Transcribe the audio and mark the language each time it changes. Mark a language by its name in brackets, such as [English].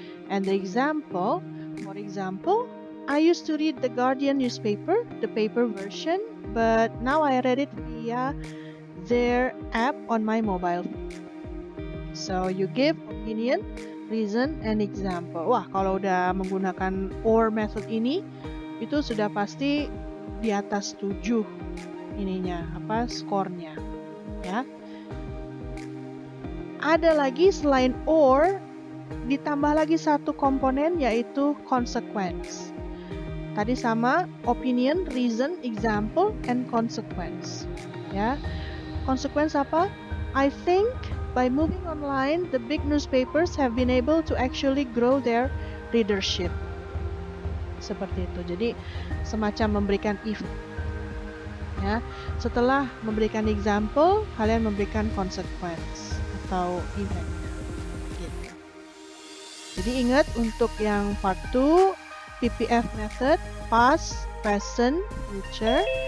[English] And the example, for example, I used to read the Guardian newspaper, the paper version, but now I read it via their app on my mobile phone. So you give opinion, reason, and example. [Indonesian] Wah, kalau udah menggunakan OR method ini, itu sudah pasti di atas 7 skornya. Ya. Ada lagi selain OR, ditambah lagi satu komponen yaitu consequence. Tadi sama [English] opinion, reason, example, and consequence. [Indonesian] Ya, consequence apa? [English] I think by moving online, the big newspapers have been able to actually grow their readership. [Indonesian] Seperti itu. Jadi semacam memberikan if. Ya, setelah memberikan example, kalian memberikan consequence atau event. Gitu. Jadi ingat untuk yang part 2. [English] PPF method, past, present, future.